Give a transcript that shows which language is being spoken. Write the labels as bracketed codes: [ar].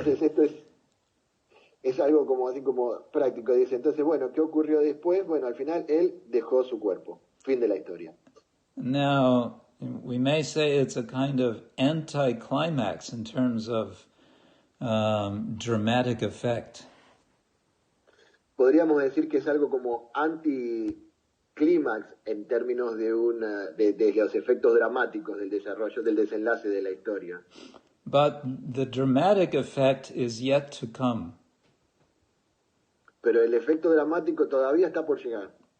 [es] Entonces esto es algo como así como práctico. Dice, entonces, bueno, ¿qué ocurrió después? Bueno, al final él dejó su cuerpo. Fin de la historia. [en] Now, we may say it's a kind of anti-climax in terms of dramatic effect. [es] Podríamos decir que es algo como anticlímax en términos de los efectos dramáticos del desarrollo, del desenlace de la historia. [en] But the dramatic effect is yet to come. [es] Pero el efecto dramático todavía está por llegar.